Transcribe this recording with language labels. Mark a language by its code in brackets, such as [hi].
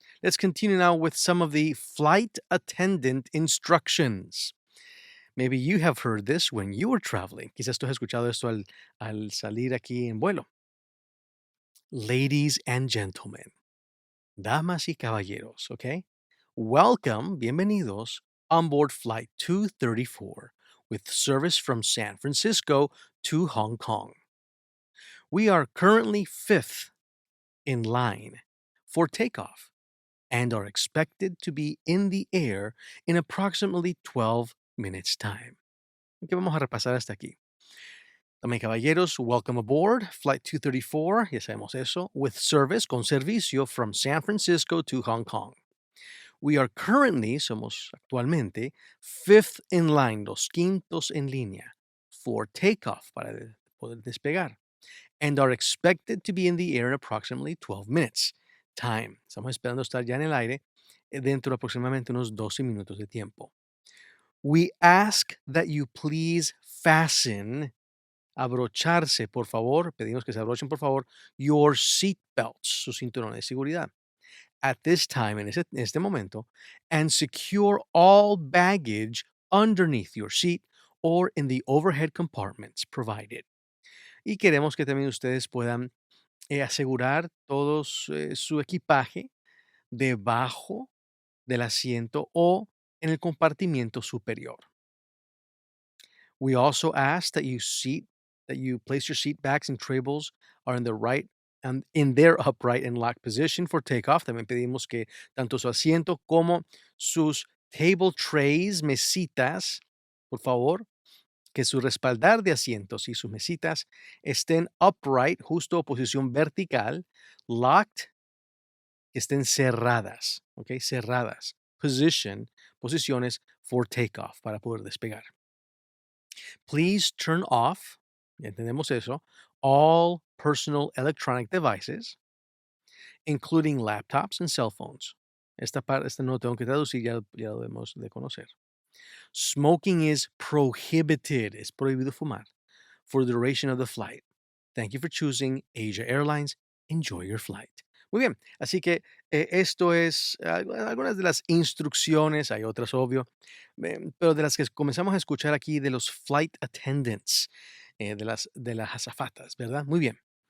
[en] Let's continue now with some of the flight attendant instructions. Maybe you have heard this when you were traveling. [es] Quizás tú has escuchado esto al salir aquí en vuelo. [en] Ladies and gentlemen, [es] damas y caballeros, [en] okay? Welcome, [es] bienvenidos [en] on board flight 234. with service from San Francisco to Hong Kong. We are currently fifth in line for takeoff and are expected to be in the air in approximately 12 minutes time. [es] Ok, vamos a repasar hasta aquí. Damas y caballeros, [en] welcome aboard Flight 234, [es] ya sabemos eso, [en] with service, [es] con servicio [en] from San Francisco to Hong Kong. We are currently, [es] somos actualmente, [en] fifth in line, [es] los quintos en línea, [en] for takeoff, [es] para poder despegar, [en] and are expected to be in the air in approximately 12 minutes. Time. [es] Estamos esperando estar ya en el aire dentro de aproximadamente unos 12 minutos de tiempo. [en] We ask that you please fasten, [es] abrocharse, por favor, pedimos que se abrochen, por favor, [en] your seat belts, [es] su cinturón de seguridad. [en] At this time, [es] en este momento, [en] and secure all baggage underneath your seat or in the overhead compartments provided. [es] Y queremos que también ustedes puedan asegurar todos su equipaje debajo del asiento o en el compartimiento superior. [en] We also ask that you place your seat backs and tables are in the right and in their upright and locked position for takeoff. [es] También pedimos que tanto su asiento como sus [en] table trays, [es] mesitas, por favor, que su respaldar de asientos y sus mesitas estén upright, justo o posición vertical, locked, que estén cerradas, ¿ok? Cerradas. Posiciones [en] for takeoff, [es] para poder despegar. [en] Please turn off, [es] ya entendemos eso, [en] all personal electronic devices, including laptops and cell phones. [es] Esta no tengo que traducir, ya lo debemos de conocer. [en] Smoking is prohibited. [es] Es prohibido fumar [en] for the duration of the flight. Thank you for choosing Asia Airlines. Enjoy your flight. [es] Muy bien, así que esto es algunas de las instrucciones, hay otras obvio, pero de las que comenzamos a escuchar aquí de los flight attendants, de las azafatas, ¿verdad? Muy bien.